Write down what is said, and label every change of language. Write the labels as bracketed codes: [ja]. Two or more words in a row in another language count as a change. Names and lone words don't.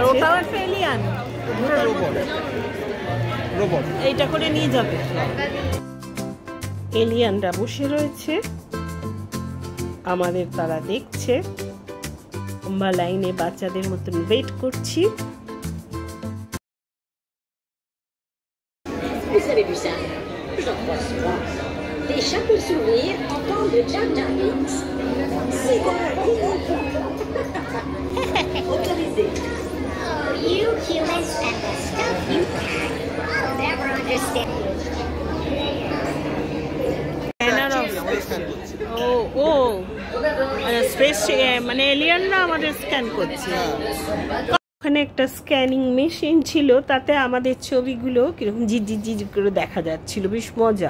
[bn] ওটাও একটা এলিয়ান, রোবট এইটা করে নিয়ে যাবে। এলিয়ানরা বসে রয়েছে, আমাদের তারা দেখছে। আমরা লাইনে বাচ্চাদের মতন ওয়েট করছি। [fr] Vous avez vu ça? J'en crois souvent. Des chapeaux sourires en forme de Jar Jar Binks. C'est autorisé. [en] Oh, you humans and the stuff you pack. I'll never understand. [bn] ও স্পেস মানে এলিয়ানরা আমাদের স্ক্যান করছে। ওখানে একটা স্ক্যানিং মেশিন ছিল, তাতে আমাদের ছবিগুলো কিরকম ঝিঝি করে দেখা যাচ্ছিল, বেশ মজা।